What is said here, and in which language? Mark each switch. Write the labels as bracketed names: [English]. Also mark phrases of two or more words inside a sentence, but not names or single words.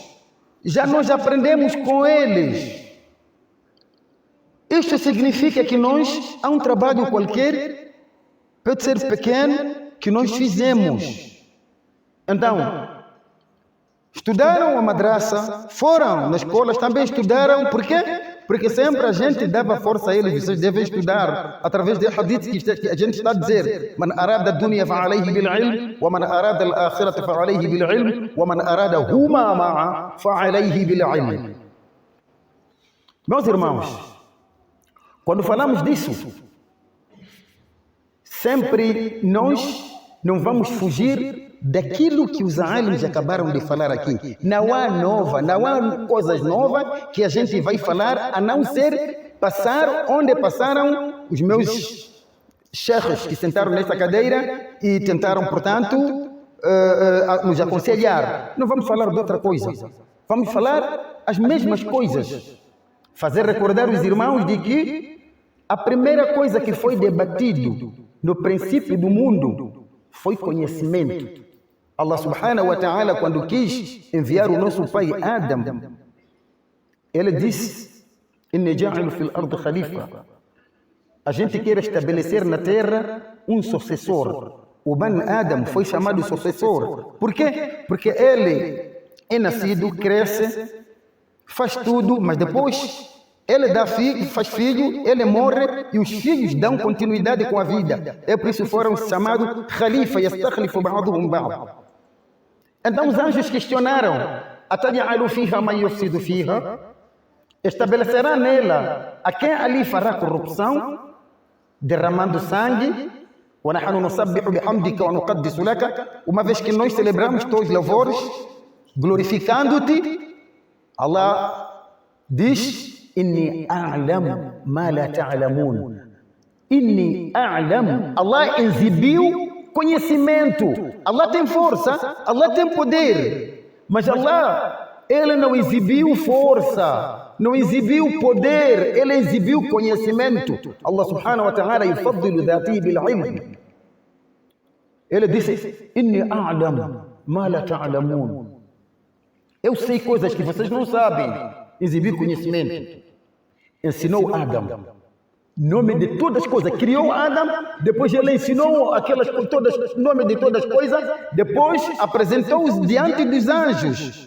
[Portuguese] Já nós aprendemos com eles. Isto significa que nós, há um trabalho qualquer, pode ser pequeno, que nós fizemos. Então, estudaram a madraça, foram nas escolas, também estudaram. Por quê? Porque sempre a gente dava força a eles. Vocês devem estudar através de hadith que a gente está a dizer: [Arabic] من أراد دنيا فعليه بالعلم، ومن أراد الآخرة فعليه بالعلم، ومن أراد هما معا فعليه بالعلم. [Portuguese] Meus irmãos, quando falamos disso, sempre nós não vamos fugir daquilo que os alims acabaram de falar aqui. Não há coisas novas que a gente vai falar, a não ser passar onde passaram os meus sheikhs que sentaram nesta cadeira e tentaram, portanto, nos aconselhar. Não vamos falar de outra coisa. Vamos falar as mesmas coisas. Fazer recordar os irmãos de que a primeira coisa que foi debatido no princípio do mundo foi conhecimento. [Arabic] الله سبحانه وتعالى, [Portuguese] quando quis enviar o nosso pai Adam, ele disse: [Arabic] إني جاعل في الأرض خليفة. [Portuguese] A gente quer estabelecer na terra um sucessor. O Ban Adam foi chamado sucessor. Por quê? Porque ele é nascido, cresce, faz tudo, mas depois ele dá filho, faz filho, ele morre e os filhos dão continuidade com a vida. É por isso que foram chamados [Arabic] خليفة، يستخلف بعضهم بعض. [Portuguese] Então os anjos questionaram: [Arabic] أتجعل فيها من يفسد فيها? [Portuguese] Estabelecerá nela a quem ali fará corrupção, derramando sangue? [Arabic] ونحن نسبح بحمدك ونقدس لك. [Portuguese] Uma vez que nós celebramos teus louvores, glorificando-te, Allah diz: [Arabic] إني أعلم ما لا تعلمون. إني أعلم. [Portuguese] Allah exibiu conhecimento. Allah tem força, Allah tem poder. Mas Allah, ele não exibiu força, não exibiu poder, ele exibiu conhecimento. [Arabic] الله سبحانه وتعالى يفضل ذاته بالعلم. [Portuguese] Ele disse: [Arabic] إني أعلم ما لا تعلمون. [Portuguese] Eu sei coisas que vocês não sabem. Exibiu conhecimento. Ensinou Adam nome de todas as coisas. Criou Adam, depois ele ensinou aquelas todas, nome de todas as coisas, depois apresentou-os diante dos anjos.